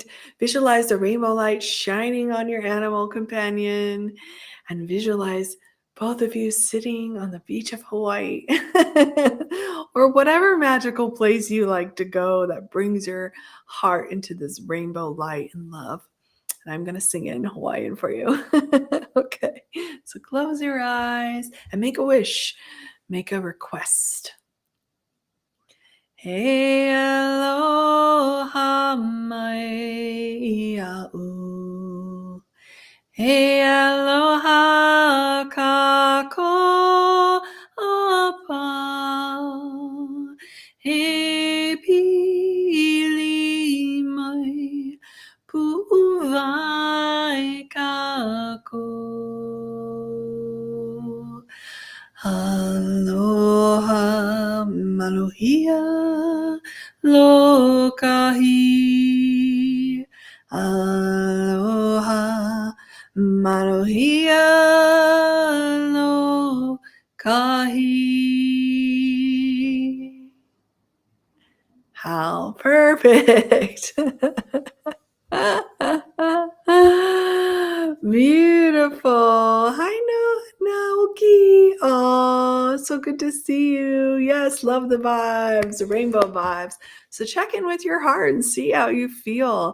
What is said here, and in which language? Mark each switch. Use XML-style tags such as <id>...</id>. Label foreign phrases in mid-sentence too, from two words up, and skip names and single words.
<en>Visualize the rainbow light shining on your animal companion, and visualize both of you sitting on the beach of Hawaii or whatever magical place you like to go that brings your heart into this rainbow light and love. And I'm going to sing it in Hawaiian for you. Okay. So close your eyes and make a wish. Make a request.</en> <haw>He aloha mai a'u. He aloha kako apa. He pili mai pu'uvai kako. Aloha maluhia lokahi. Aloha maluhia lokahi.</haw> <en>How perfect. Beautiful. Hi, Naoki. Oh, so good to see you. Yes, love the vibes, the rainbow vibes. So check in with your heart and see how you feel.</en>